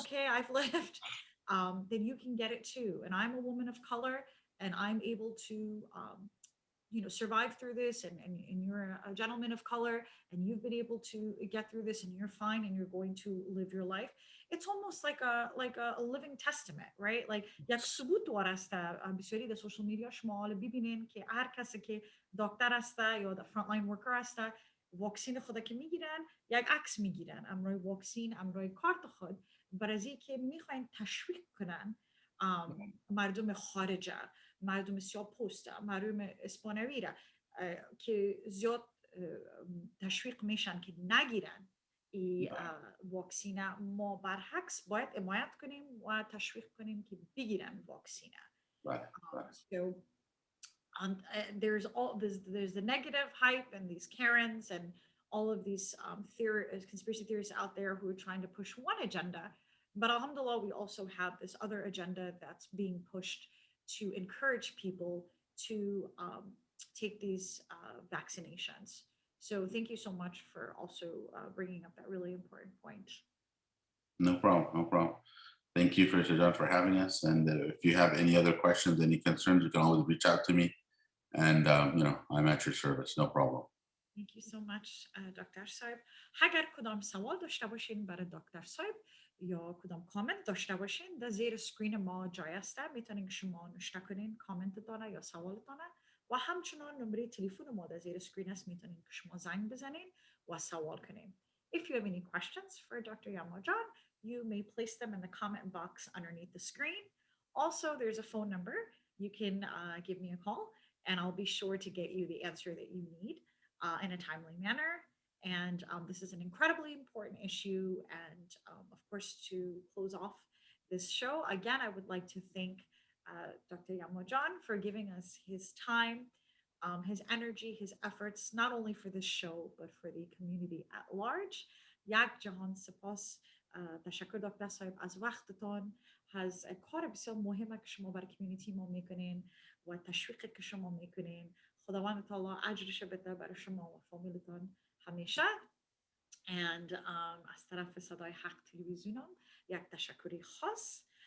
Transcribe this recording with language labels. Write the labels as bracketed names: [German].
[English] okay, I've lived, then you can get it too. And I'm a woman of color, and I'm able to survive through this, and you're a gentleman of color, and you've been able to get through this, and you're fine, and you're going to live your life. It's almost like a living testament, right? [Persian] like یک ثبوت وارسته بسیاری در سوشال میدیا شما حالا ببینین که هر کسی که دکتر هسته یا در فرانت لاین ورکر هسته، واکسین خود که میگیرن، یک عکس میگیرن امروی واکسین، امروی کارت خود، برای که میخواین تشویق کنن مردم خارجه، مردم سیاه پوسته، مردم اسپانوی را که زیاد تشویق میشن که نگیرن این واکسینه. ما برعکس باید حمایت کنیم و تشویق کنیم که بگیرن واکسینه. [English] Right, right. So there's the negative hype and these Karens and all of these conspiracy theories out there who are trying to push one agenda. But alhamdulillah, we also have this other agenda that's being pushed to encourage people to take these vaccinations. So thank you so much for also bringing up that really important point. No problem, no problem. Thank you, First John, for having us. And if you have any other questions, any concerns, you can always reach out to me. And, I'm at your service, no problem. Thank you so much, doctor sahib. [Persian] اگر کدام سوال داشته باشین برای دکتر صاحب یا کدام کامنت داشته باشین، در زیر سکرین ما جای است، میتونین شما نوشته کنین کامنتتان یا سوالتان، و همچنان نمره تلفن ما در زیر سکرین است، میتونین که شما زنگ بزنین و سوال کنین. [English] If you have any questions for Dr. Yamajan, you may place them in the comment box underneath the screen. Also, there's a phone number. You can give me a call, and I'll be sure to get you the answer that you need in a timely manner. And this is an incredibly important issue. And of course, to close off this show, again, I would like to thank Dr. Yamajan for giving us his time, his energy, his efforts, not only for this show, but for the community at large. [Persian] یک جهان سپاس. تشکر دکتر صاحب از وقتتان، از کار بسیار مهمه که شما برای کمیونیتی ما میکنین و تشویقی که شما میکنین. خداوند تعالی اجرش بده برای شما و فامیلتان همیشه. And از طرف صدای حق تلویزیونم یک تشکری خاص.